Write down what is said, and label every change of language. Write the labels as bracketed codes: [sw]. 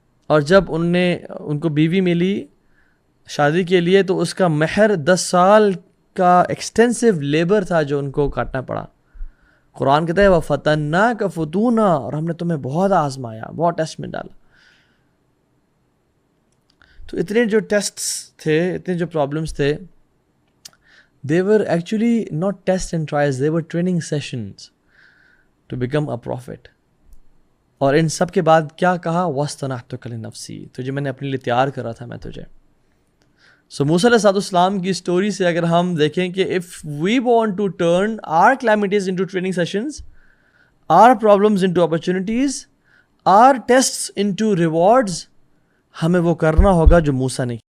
[ur] اور جب ان کو بیوی ملی شادی کے لیے تو اس کا مہر 10 سال کا ایکسٹینسو لیبر تھا جو ان کو کاٹنا پڑا. قرآن کہتا ہے [ar] وَفَتَنَّاكَ فُتُونًا، [ur] اور ہم نے تمہیں بہت آزمایا، بہت ٹیسٹ میں ڈالا. تو اتنے جو ٹیسٹس تھے، اتنے جو پرابلمس تھے، [en] they were actually not tests and trials, they were training sessions to become a prophet. [ur] اور ان سب کے بعد کیا کہا [ar] وَاسْتَنَعْتُكَ لِنَفْسِي، [ur] تجھے میں نے اپنے لیے تیار کرا تھا میں تجھے. سو موسیٰ علیہ السلام کی اسٹوری سے اگر ہم دیکھیں کہ [en] if we want to turn our calamities into training sessions, our problems into opportunities, our tests into rewards، [ur] ہمیں وہ کرنا ہوگا جو موسیٰ نے